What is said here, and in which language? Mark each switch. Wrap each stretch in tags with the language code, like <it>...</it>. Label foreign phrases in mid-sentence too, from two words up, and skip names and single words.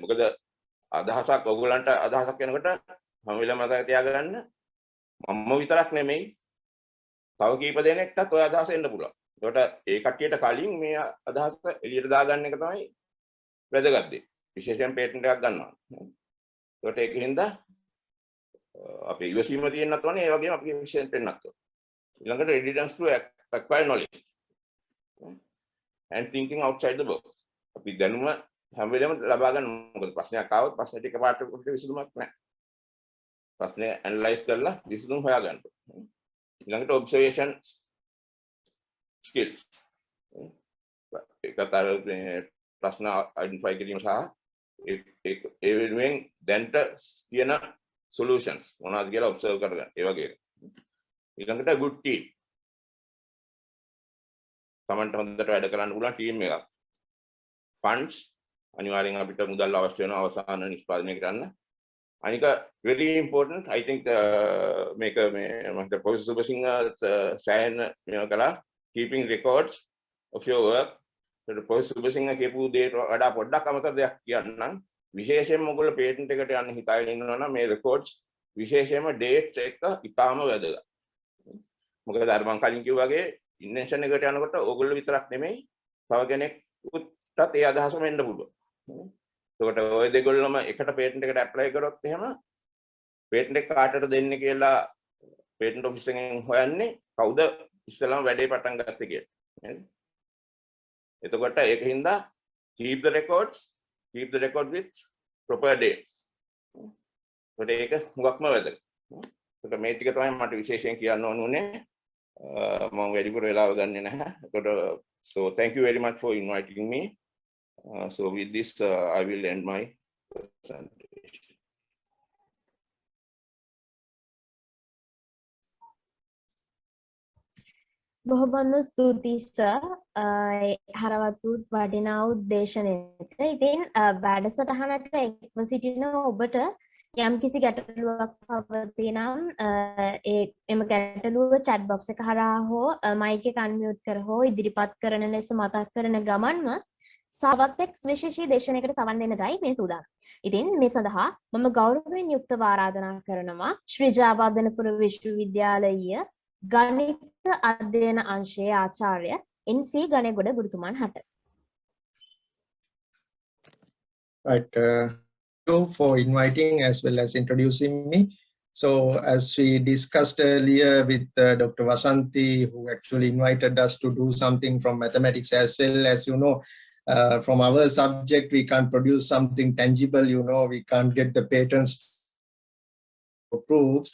<si>මොකද අදහසක් ඔයගලන්ට අදහසක් එනකොට මම වෙලම මතක තියාගන්න මම විතරක් නෙමෙයි තව කීප දෙනෙක්ටත් ඔය අදහස එන්න පුළුවන්. ඒකට ඒ කට්ටියට කලින් මේ අදහස එළියට දාගන්න එක තමයි වැදගත් දේ. විශේෂයෙන් පේටන්ට් එකක් ගන්නවා. ඒකට ඒකින්ද අපි ඉවසීම තියෙන්නත් ඕනේ. ඒ වගේම අපි efficient වෙන්නත් ඕනේ.</si> <en>ඊළඟට readiness to acquire knowledge and thinking outside the box.</en> <si>අපි දැනුම හැම වෙලේම ලබා ගන්න. මොකද ප්‍රශ්නයක් ආවොත් ප්‍රශ්නෙට එකපාරට විසඳුමක් නැහැ. ප්‍රශ්නේ ඇනලයිස් කරලා විසඳුම් හොයාගන්න.</si> <en>ඊළඟට observation skills.</en> <si>ඒකතර ප්‍රශ්න අයිඩෙන්ටිෆයි කිරීම සහ ඒ වෙනුවෙන් දැන්ට තියෙන සොලියුෂන්ස් මොනවද කියලා ඔබ්සර්ව් කරගන්න. ඒ වගේ. ඊළඟට</si> <en>good team.</en> <si>තමන්ට හොඳට වැඩ කරන්න පුළුවන් ටීම් එකක්. funds අනිවාර්යෙන් අපිට මුදල් අවශ්‍ය වෙනවා අවසාන නිෂ්පාදනය කරන්න. අනික</si> <en>very important I think</en> <si>මේක මේ මම ප්‍රොෆෙසර් සුබසිංහ සෑහෙන මේක කළා</si> <en>keeping records of your work.</en> <si>ප්‍රොෆෙසර් සුබසිංහ කියපු දේට වඩා පොඩ්ඩක් අමතර දෙයක් කියන්නම්. විශේෂයෙන්ම ඔයගොල්ලෝ පේටන්ට් එකට යන්න හිතාගෙන ඉන්නවා නම් මේ records විශේෂයෙන්ම dates එක ඉතාම වැදගත්. මොකද අර මම කලින් කිව්වා වගේ ඉන්වෙන්ෂන් එකට යනකොට ඕගොල්ලෝ විතරක් නෙමෙයි තව කෙනෙක්ටත් ඒ අදහසම එන්න පුළුවන්. එතකොට ඔය දෙගොල්ලම එකට පේටන්ට් එකට ඇප්ලයි කරොත් එහෙම පේටන්ට් එක කාටද දෙන්නේ කියලා පේටන්ට් ඔෆිස් එකෙන් හොයන්නේ කවුද ඉස්සෙල්ලාම වැඩේ පටන් ගත්තේ කියලා. නේද? එතකොට ඒකින්ද</si> <en>keep the record with proper dates.</en> <si>ඒක හුඟක්ම වැදගත්. එතකොට මේ ටික තමයි මට විශේෂයෙන් කියන්න ඕනේ. මම වැඩිපුර වෙලාව ගන්නෙ නැහැ. එතකොට</si> <en>so thank you very much for inviting me. So with this I will end my presentation.</en> <si>බොහොම ස්තුතියි සර්. හරවත් වටිනා උද්දේශනයක. ඉතින් වැඩසටහනට එක්ව සිටින ඔබට යම් කිසි ගැටලුවක් පවතිනම් එම ගැටලුව</si> <en>chat box</en> <si>එක හරහා හෝ mic එක unmute කර හෝ ඉදිරිපත් කරන ලෙස මතක් කරන ගමන්ම සාවත්‍යක් විශේෂී දේශනයකට සවන් දෙන්නටයි මේ සූදානම්. ඉතින් මේ සඳහා මම ගෞරවයෙන් යුක්තව ආරාධනා කරනවා ශ්‍රී ජයවර්ධනපුර විශ්වවිද්‍යාලීය ගණිත අධ්‍යයන අංශයේ ආචාර්ය එන්.සී. ගණේගොඩ ගුරුතුමන් හට.</si> <en>Right. You for inviting as well as introducing me. So as we discussed earlier with Dr. Vasanthi, who actually invited us to do something from mathematics as well, as you know, from our subject, we can't produce something tangible, you know, we can't get the patents proofs.</en>